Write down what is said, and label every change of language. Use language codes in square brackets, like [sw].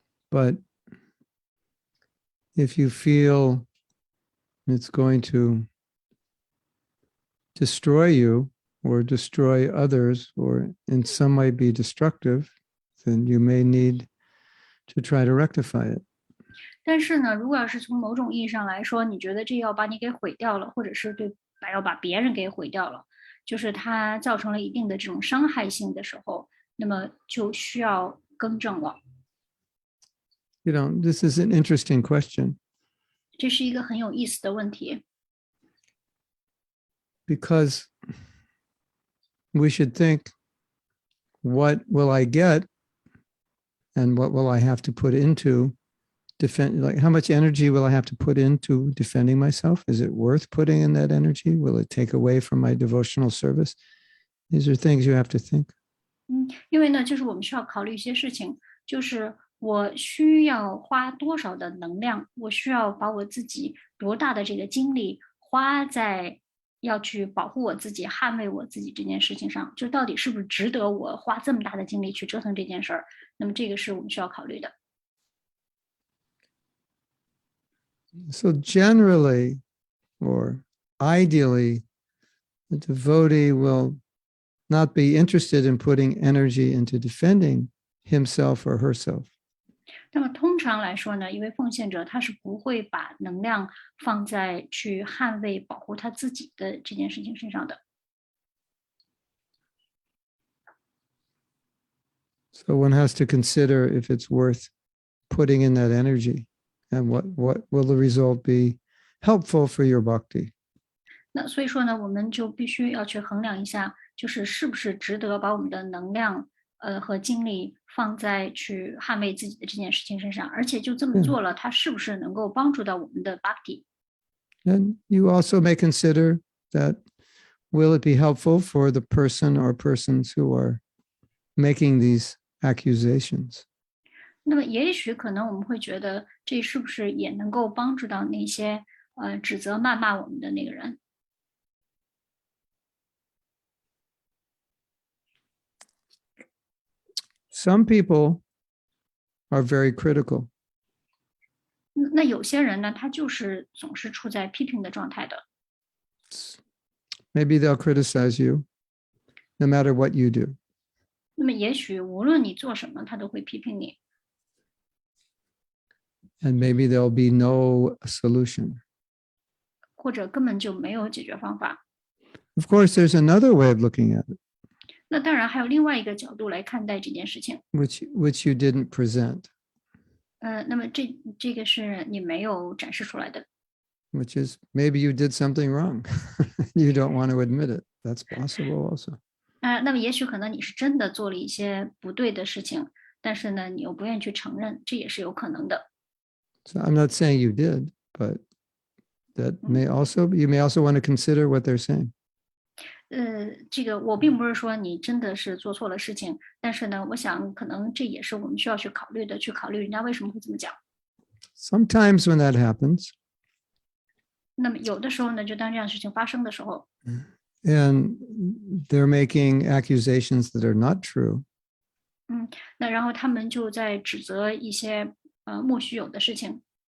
[en] But if you feel it's going to destroy you or destroy others or in some way be destructive, then you may need to try to rectify it. [zh] 但是呢，如果要是从某种意义上来说，你觉得这要把你给毁掉了，或者是要把别人给毁掉了，就是它造成了一定的这种伤害性的时候，那么就需要更正了。 [en] You know, this is an interesting question. [zh] 这是一个很有意思的问题。 [en] Because we should think, what will I get and what will I have to put into defend, like how much energy will I have to put into defending myself? Is it worth putting in that energy? Will it take away from my devotional service? These are things you have to think. [zh] 因为呢，就是我们需要考虑一些事情，就是我需要花多少的能量，我需要把我自己多大的这个精力花在要去保护我自己、捍卫我自己这件事情上，就到底是不是值得我花这么大的精力去折腾这件事儿？那么这个是我们需要考虑的。 [en] So generally, or ideally, the devotee will not be interested in putting energy into defending himself or herself. [zh] 那么通常来说呢，一位奉献者他是不会把能量放在去捍卫、保护他自己的这件事情身上的。 [en] So one has to consider if it's worth putting in that energy and what will the result be helpful for your bhakti. [zh] 那所以说呢，我们就必须要去衡量一下，就是是不是值得把我们的能量和精力放在去捍卫自己的这件事情身上，而且就这么做了，它是不是能够帮助到我们的 bhakti？ [en] And you also may consider that will it be helpful for the person or persons who are making these accusations? [zh] 那么也许可能我们会觉得，这是不是也能够帮助到那些指责谩骂我们的那个人？ [en] Some people are very critical. [zh] 那有些人呢，他就是总是处在批评的状态的。 [en] Maybe they'll criticize you no matter what you do. [zh] 那么也许无论你做什么，他都会批评你。 [en] And maybe there'll be no solution. [zh] 或者根本就没有解决方法。 [en] Of course, there's another way of looking at it, [zh] 那当然还有另外一个角度来看待这件事情。 [en] which you didn't present, [zh] 那么这个是你没有展示出来的。 [en] which is maybe you did something wrong. You don't want to admit it. That's possible also. [zh] 那么也许可能你是真的做了一些不对的事情，但是呢，你又不愿意去承认，这也是有可能的。 [en] So I'm not saying you did, but that you may also want to consider what they're saying. [zh] 这个我并不是说你真的是做错了事情，但是呢，我想可能这也是我们需要去考虑的，去考虑人家为什么会这么讲。 [en] Sometimes when that happens, [zh] 那么有的时候呢，就当这样的事情发生的时候， [en] and they're making accusations that are not true, [zh] 那然后他们就在指责一些莫须有的事情。